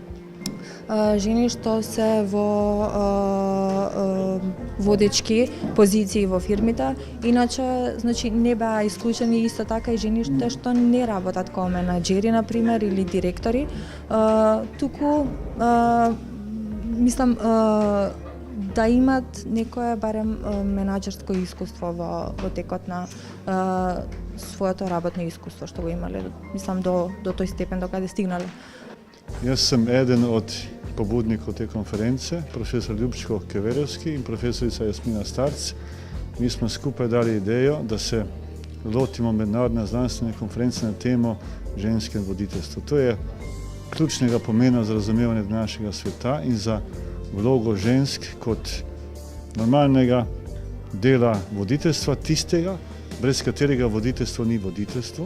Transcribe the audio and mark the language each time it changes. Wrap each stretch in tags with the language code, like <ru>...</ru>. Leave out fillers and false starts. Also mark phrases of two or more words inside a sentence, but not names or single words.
<mk>Жени што се во водечки позиции во фирмите, иначе значи не беа исклучени исто така и жени што не работат како менаџери на пример или директори, туку мислам да имат некое барем менаџерско искуство во текот на своето работно искуство што го имале, мислам до тој степен до каде стигнале.</mk> <sl>Jaz sem eden od pobudnikov te konference, profesor Ljubčko Keverevski in profesorica Jasmina Starc. Mi smo skupaj dali idejo, da se lotimo mednarodne znanstvene konference na temo ženske voditeljstvo. To je ključnega pomena za razumevanje našega sveta in za vlogo žensk kot normalnega dela voditeljstva, tistega, brez katerega voditeljstvo ni voditeljstvo.</sl>